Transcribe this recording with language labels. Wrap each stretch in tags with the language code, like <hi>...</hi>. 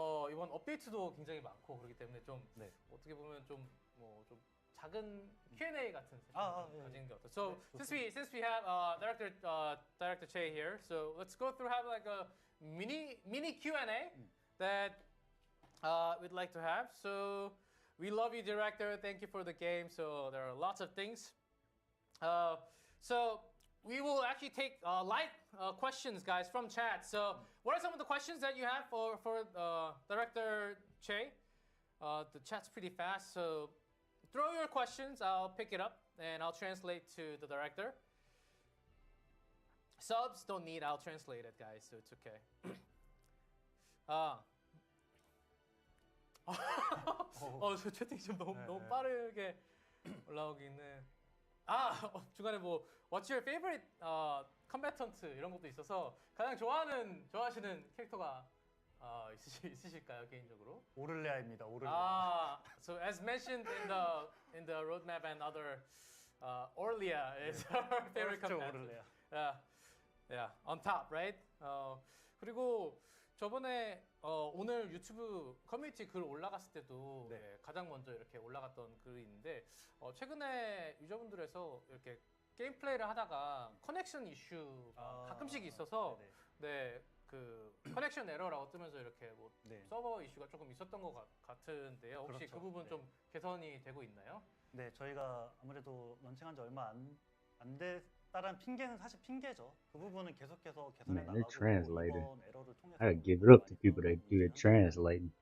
<ko>이번 업데이트도 굉장히 많고 그렇기 때문에 좀 네. 어떻게 보면 좀 작은 Q&A 같은 예. 가지는 게 어떠?</ko> <en>So since we have director Che here, so let's go through have like a mini Q&A that we'd like to have. So we love you, director. Thank you for the game. So there are lots of things. So we will actually take light questions, guys, from chat. So what are some of the questions that you have for director Che? The chat's pretty fast, so throw your questions. I'll pick it up and I'll translate to the director. Subs don't need. I'll translate it, guys. So it's okay.</en> <ko>저 채팅 좀 너무 빠르게 올라오기는. 중간에 뭐</ko> <en>What's your favorite combatant</en> <ko>이런 것도 있어서 가장 좋아하시는 캐릭터가 있으실까요, 개인적으로? 오를레아입니다. 오를레아.</ko> <en>So as mentioned in the roadmap and other, Orlia is our favorite combatant.</en> <ko>오를레아.</ko> <en>Yeah, on top, right?</en> <ko>그리고 저번에 오늘 유튜브 커뮤니티 글 올라갔을 때도 네. 가장 먼저 이렇게 올라갔던 글이 있는데 최근에 유저분들에서 이렇게 게임 플레이를 하다가 커넥션 이슈가 가끔씩 있어서 네, 그 커넥션 에러라고 뜨면서 이렇게 뭐 네. 서버 이슈가 조금 있었던 것 같은데요. 혹시 그렇죠. 그 부분 네. 좀 개선이 되고 있나요? 네, 저희가 아무래도 런칭한 지 얼마 안 됐다는 핑계는 사실 핑계죠. 그 부분은 계속해서 개선해</ko> <en>Man, they're</en> <ko>나가고</ko> <en>translated.</en> <ko>이번 에러를 통해서</ko> <en>I gotta give it up to people that do the translating.</en>